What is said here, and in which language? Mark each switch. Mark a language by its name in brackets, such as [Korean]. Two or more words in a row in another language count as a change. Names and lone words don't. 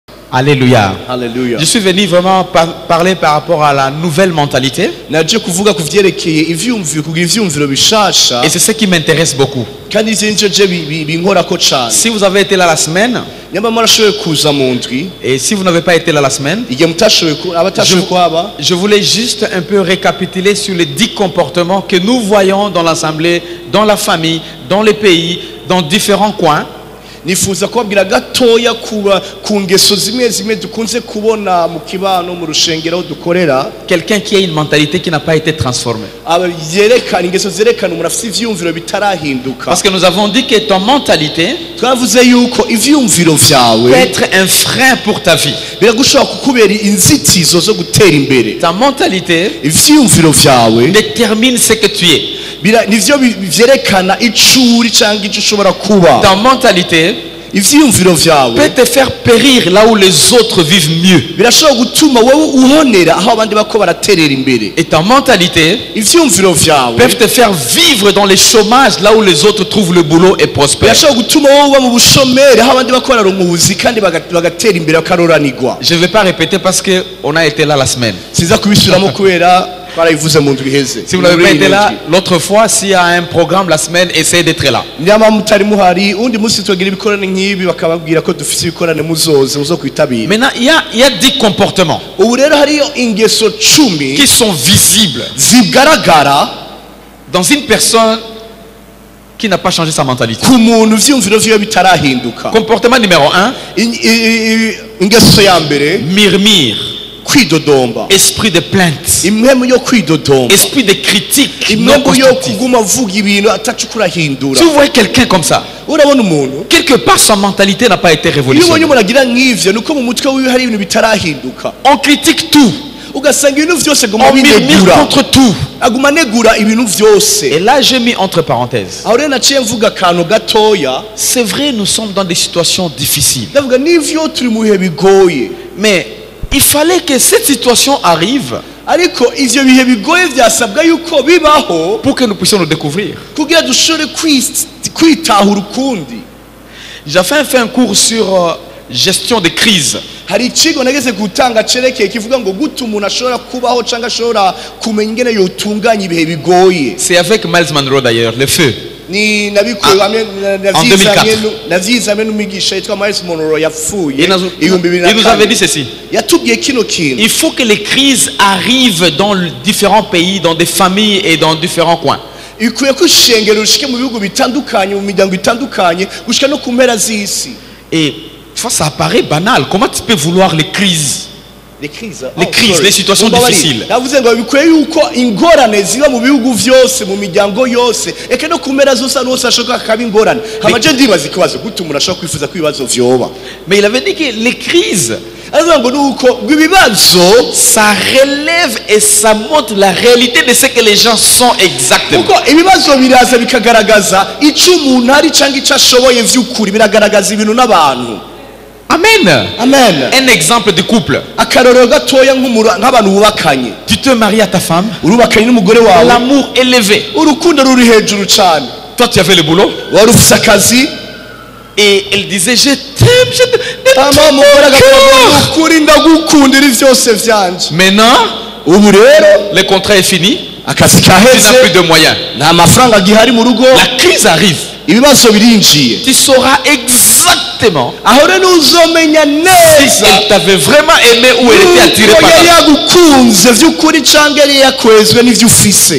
[French] Alléluia. Hallelujah. Je suis venu vraiment parler par rapport à la nouvelle mentalité. [Rundi] Naje kuvuga ku vyerekeye ivyumviro kugira ivyumviro bishasha. [French] Et c'est ce qui m'intéresse beaucoup. [Rundi] Kandi ivyo je binkorako cane. [French] Si vous avez été là la semaine, [Rundi] Nyamba mwarashoboye kuza mu ndwi. [French] et si vous n'avez pas été là la semaine, [Rundi] Igihe mutashoboye abatashoboye kuhaba. [French] je voulais juste un peu récapituler sur les 10 comportements que nous voyons dans l'assemblée, dans la famille, dans les pays, dans différents coins. [Rundi] Nifuza kubabwira gatoya ku ngeso zimwe dukunze kubona mu kibano mu rushengero dukorera. [French] Quelqu'un qui a une mentalité qui n'a pas été transformée. [Rundi] Yerekana ingeso zerekana umuntu afite ivyumviro bitarahinduka. [French] Parce que nous avons dit que ton mentalité [Rundi] Twavuze yuko ivyumviro [French] peut [Rundi] vyawe [French] être un frein pour ta vie. [Rundi] biragushobora kukubera inzitizo zo gutera imbere. [French] Ta mentalité [Rundi] Ivyumviro vyawe [French] détermine ce que tu es. [Rundi] nivyo vyerekana icuri canke ico ushobora kuba. [French] Ta mentalité [Rundi] Ivyumviro vyawe [French] peut te faire périr là où les autres vivent mieux. [Rundi] birashobora gutuma wowe uhonera aho abandi bako baraterera imbere. [French] Et ta mentalité [Rundi] Ivyumviro vyawe [French] peut te faire vivre dans les chômages là où les autres trouvent le boulot et prospèrent. [Rundi] birashobora gutuma wowe uba mu bushomeri aho abandi bako bararonka ubuzi kandi bagatera imbere bakaroranirwa. [French] Je ne vais pas répéter parce qu'on a été là la semaine. [Rundi] Siza kubisubiramo kubera twarabivuze mu ndwi iheze. [French] Si vous n'avez pas été là l'autre fois, s'il y a un programme la semaine, essayez d'être là. [Rundi] Nyama mutari muhari undi munsi tugira ibikorane nk'ibi bakababwira ko dufite ibikorane muzo kwitabira. [French] Maintenant, il y a 10 comportements [Rundi] Ubu rero hariyo ingeso 10 [French] qui sont visibles [Rundi] zigaragara [French] dans une personne qui n'a pas changé sa mentalité. [Rundi] ku muntu vyumviro vyo bitarahinduka. [French] Comportement numéro 1, [Rundi] Ingeso ya mbere [French] murmure, [Rundi] kwidodomba. [French] esprit de plainte, [Rundi] Impemu yo kwidodomba. [French] esprit de critique non [Rundi] Impemu yo [French] constructive. [Rundi] kuguma vuga ibintu atacu kurahindura. [French] Si vous voyez quelqu'un comme ça, [Rundi] Urabona umuntu [French] quelque part sa mentalité n'a pas été [Rundi] iyo ubonye [French] révolutionnée. [Rundi] umuntu agira nk'ivyo nuko mu mutwe wiwe hari ibintu bitarahinduka. [French] On critique tout, [Rundi] Ugasanga ibintu vyose guma [French] on murmure [Rundi] binegura. [French] contre tout. [Rundi] Aguma negura ibintu vyose. [French] Et là, j'ai mis entre parenthèses. [Rundi] Aho rero naciye mvuga akantu gatoya. [French] C'est vrai, nous sommes dans des situations difficiles. [Rundi] Ndavuga n'ivyo turi mu bihe bigoye. [French] Mais il fallait que cette situation arrive [Rundi] Ariko ivyo bihe bigoye vyasabwa yuko bibaho [French] pour que nous puissions nous découvrir. [Rundi] kugira dushobore kwitahura ukundi. [French] J'ai fait un cours sur gestion de crise. [Rundi] Hari ikigo nageze gutanga cerekeye kivuga ngo gute umuntu ashobora kubaho cyangwa ashobora kumenya ingene yotunganya ibihe bigoye. [French] C'est avec Miles Monroe d'ailleurs, le feu. [Rundi] Ni nabikuye hamwe [French] en 2004. [Rundi] navyizamye n'umwigisha yitwa Miles Monroe yapfuye. [French] Il nous avait dit ceci. [Rundi] Yatubwiye kino kintu. [French] Il faut que les crises arrivent dans différents pays, dans des familles et dans différents coins. [Rundi] Ikwiye ko ishengero rishike mu bihugu bitandukanye mu miryango itandukanye gushika no ku mpera z'isi. [French] Et ça paraît banal. Comment tu peux vouloir les crises? Les crises, les situations difficiles. [Rundi] Navuze ngo bikwiye yuko ingorane ziba mu bihugu vyose mu miryango yose eke no ku mpera zose n'ose ashoka akaba ingorane. Hamaje ndibaza ikibazo gute umuntu ashobora kwifuza ko ibibazo vyoba. [French] Mais il avait dit que les crises, ça relève et ça montre la réalité de ce que les gens sont exactement. [Rundi] Ibibazo biraza bikagaragaza ico umuntu ari cyangwa ico ashoboye vy'ukuri biragaragaza ibintu n'abantu. Amen. Amen. [French] Un exemple de couple. [Rundi] Akarorero gatoya nk'abantu bubakanye. [French] Tu te maries à ta femme. [Rundi] Urubakanye n'umugore wawe. [French] L'amour élevé. [Rundi] Urukundo ruri hejuru cyane. [French] Toi tu avais le boulot. [Rundi] Wari ufise akazi. [French] Et elle disait je t'aime, je t'aime. Maintenant, le contrat est fini. Tu n'as plus de moyens. La crise arrive. Tu sauras exactement si elle t'avait vraiment aimé ou elle était attirée par toi.